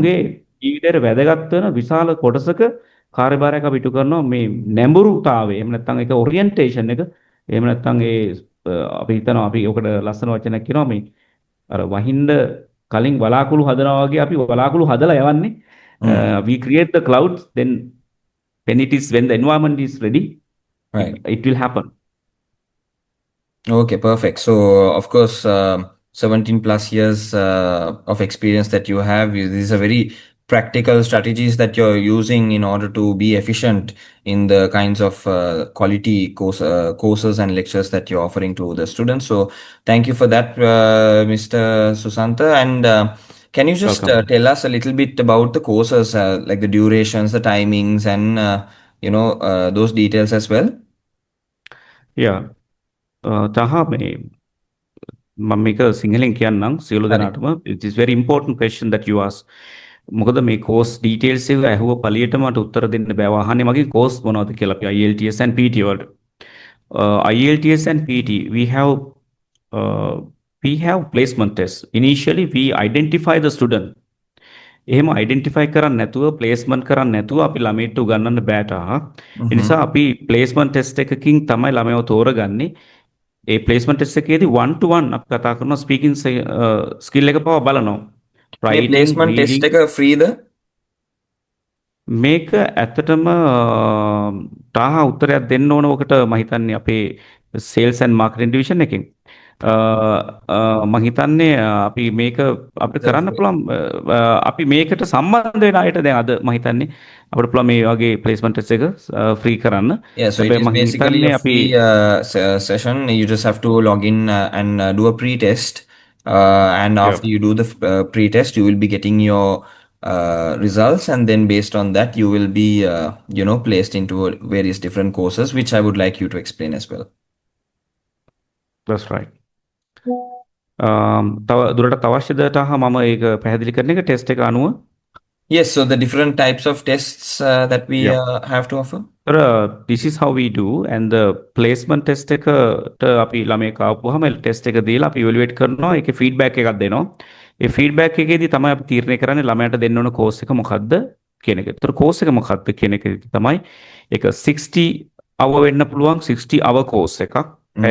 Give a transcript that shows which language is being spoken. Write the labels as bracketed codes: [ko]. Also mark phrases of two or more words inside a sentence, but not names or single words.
[si] ඔවුන්ගේ ජීවිතේට වැදගත් වෙන විශාල කොටසක කාර්යභාරයක් අපි ඉටු කරනවා මේ නැඹුරුතාවය. එහෙම නැත්නම් ඒක ඔරියන්ටේෂන් එක. එහෙම නැත්නම් ඒ අපි හිතනවා අපි ඔකට ලස්සන වචනයක් කියනවා මේ අර වහින්ද කලින් වලාකුළු හදනවා වගේ අපි වලාකුළු හදලා යවන්නේ. Mm. [en] We create the clouds then when the environment is ready Right. it will happen. Okay, perfect. So, of course, 17 plus years of experience that you have, these are very practical strategies that you're using in order to be efficient in the kinds of quality courses and lectures that you're offering to the students. So, thank you for that, Mr. Susanta. And can you just Welcome. tell us a little bit about the courses, like the durations, the timings, and those details as well? Yeah. [si] තහ මේ මම මේක සිංහලෙන් කියන්නම් සියලු [en] Sorry. දෙනාටම it is very important question that you ask. [si] මොකද මේ [en] course details [si] එක ඇහුව පළියට මට උත්තර දෙන්න බෑ. අහන්නේ මගේ course මොනවද කියලා අපි [en] IELTS and PT [si] වලට. [en] IELTS and PT we have placement tests. Initially we identify the student. [si] එහෙම identify කරන්න නැතුව placement කරන්න නැතුව අපි ළමයිට උගන්වන්න බෑ තාහ. ඒ Mm-hmm. නිසා අපි placement test එකකින් තමයි ළමයව තෝරගන්නේ. ඒ [en] placement test [si] එකේදී 1 to 1 අපි කතා කරනවා [en] speaking skill [si] එක පව බලනවා. මේ රයිටින් [en] placement test [si] රීඩින් එක ෆ්‍රීද? මේක ඇත්තටම තාහ උත්තරයක් දෙන්න ඕන ඔකට මම හිතන්නේ අපේ [en] sales and marketing division [si] එකෙන්. මම හිතන්නේ අපි මේක අපිට කරන්න පුළුවන් අපි මේකට සම්බන්ධ වෙන අයට දැන් අද මම හිතන්නේ අපිට පුළුවන් මේ වගේ [en] placement test [si] එක ෆ්‍රී කරන්න. [en] Yeah, so it [si] හැබැයි [en] is [si] මම [en] basically [si] හිතන්නේ [en] a [si] අපි [en] free session. You just have to log in and do a pre-test. And after you do the pre-test, you will be getting your results, and then based on that, you will be, placed into various different courses, which I would like you to explain as well. that's right. [si] තව දුරට අවශ්‍යද තාහ මම ඒක පැහැදිලි කරන එක ටෙස්ට් එක අනුව. [en] Yes, so the different types of tests that we Yeah. have to offer. This is how we do and the placement test [si] එකට අපි ළමයෙක් ආපුවාම ටෙස්ට් එක දීලා අපි ඉවැලුවේට් කරනවා ඒකේ ෆීඩ්බැක් එකක් දෙනවා. ඒ ෆීඩ්බැක් එකේදී තමයි අපි තීරණය කරන්නේ ළමයාට දෙන්න ඕන කෝස් එක මොකද්ද කියන එක. ඒතර කෝස් එක මොකක්ද කියන එක තමයි ඒක 60 hour වෙන්න පුළුවන් 60 hour කෝස් එකක්. පැය